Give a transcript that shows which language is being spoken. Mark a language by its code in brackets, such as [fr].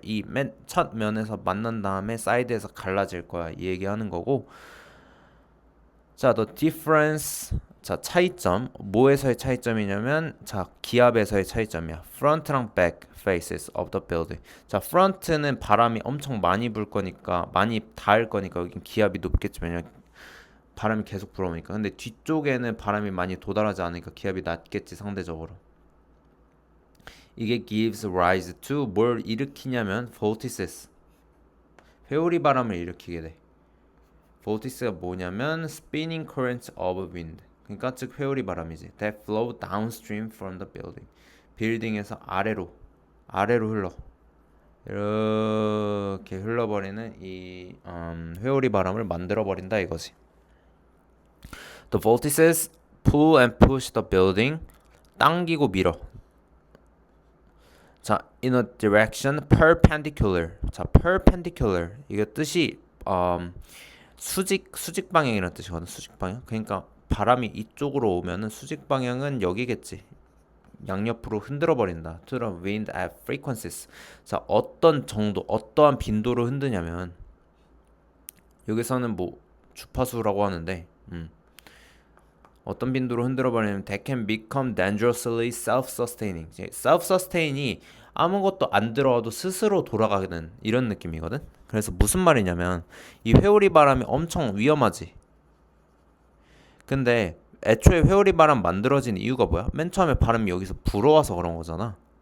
[ko] 이 맨 첫 면에서 만난 다음에 사이드에서 갈라질 거야. 이 얘기하는 거고. 자, [en] the difference. [ko] 자, 차이점. 뭐에서의 차이점이냐면 자, 기압에서의 차이점이야. [en] Front랑 back faces of the building. [ko] 자, front는 바람이 엄청 많이 불 거니까 많이 닿을 거니까 여긴 기압이 높겠지만 바람이 계속 불어오니까. 근데 뒤쪽에는 바람이 많이 도달하지 않으니까 기압이 낮겠지 상대적으로. 이게 [en] gives rise to [ko] 뭘 일으키냐면 vortices 회오리 바람을 일으키게 돼. vortices가 뭐냐면 [en] spinning currents of wind [ko] 그러니까 즉 회오리 바람이지. [en] that flow downstream from the building [ko] 빌딩에서 아래로 흘러 이렇게 흘러버리는 이 회오리 바람을 만들어 버린다 이거지. [en] The vortices pull and push the building [ko] 당기고 밀어. [en] 자, in a direction perpendicular. [ko] 자, perpendicular 이게 뜻이 수직 방향이라는 뜻이거든. 수직 방향. 그러니까 바람이 이쪽으로 오면은 수직 방향은 여기겠지. 양옆으로 흔들어 버린다. [en] To the wind at frequencies. [ko] 자, 어떤 정도, 어떠한 빈도로 흔드냐면 여기서는 뭐 주파수라고 하는데 어떤 빈도로 흔들어 버리면 [en] they can become dangerously self-sustaining. [ko] self-sustain이 아무것도 안 들어와도 스스로 돌아가는 이런 느낌이거든. 그래서 무슨 말이냐면 이 회오리 바람이 엄청 위험하지. 근데 애초에 회오리 바람 만들어진 이유가 뭐야? 맨 처음에 바람이 여기서 불어와서 그런 거잖아.